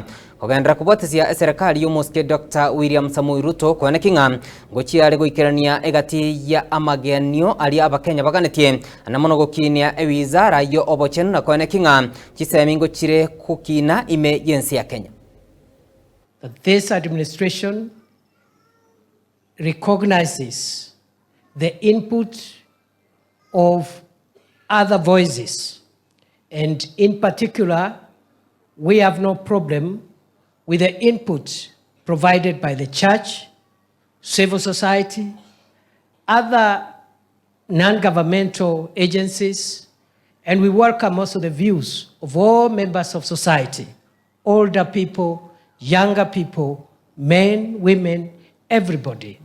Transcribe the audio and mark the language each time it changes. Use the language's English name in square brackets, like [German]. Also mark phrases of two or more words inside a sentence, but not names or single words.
[Gusii] Kogendera kubotezia serikali yo Muske Dr. William Samoei Ruto kwana kinga ngochi ale goikerania egati ya amagenio ali abakenya baganetie anamono gokinia ewizara yo obochenu na kwana kinga chisemingo chire kukina ime yensi ya Kenya. [English] That this administration recognizes the input of other voices, and in particular, we have no problem with the input provided by the church, civil society, other non-governmental agencies, and we welcome also the views of all members of society, older people, younger people, men, women, everybody.